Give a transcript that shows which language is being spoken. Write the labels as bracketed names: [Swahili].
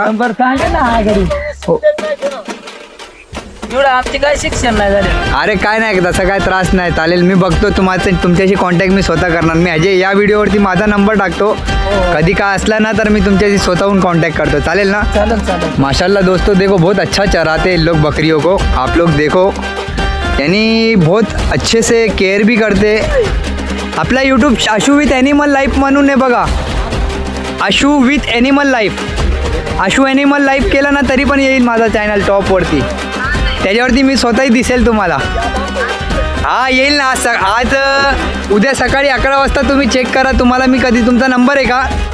[Marathi] Number सांगा ना. हा घरी एवढं आमची काय शिक्षण नाही झाले. अरे काय नाही, तसा काय त्रास नाही. चालेल, मी बघतो तुमच्याशी कॉन्टॅक्ट मी स्वतः करणार. मी या व्हिडिओवरती माझा नंबर टाकतो. कधी काय असला ना तर मी तुमच्याशी स्वतःहून कॉन्टॅक्ट करतो. चालेल ना? चालेल. [Hindi] माशाल्लाह दोस्तों, देखो बहुत अच्छा चराते हैं लोग बकरियों को. आप लोग देखो, यानी बहुत अच्छे से केअर भी करते. [Marathi] आपला YouTube Ashu with animal life म्हणून आहे बघा. Ashu with animal life. Ashu animal life केलं ना तरी पण येईल माझा चॅनल टॉपवरती. त्याच्यावरती मी स्वतःही दिसेल तुम्हाला. हा येईल ना. आज उद्या सकाळी 11 वाजता तुम्ही चेक करा. तुम्हाला मी कधी, तुमचा नंबर आहे का?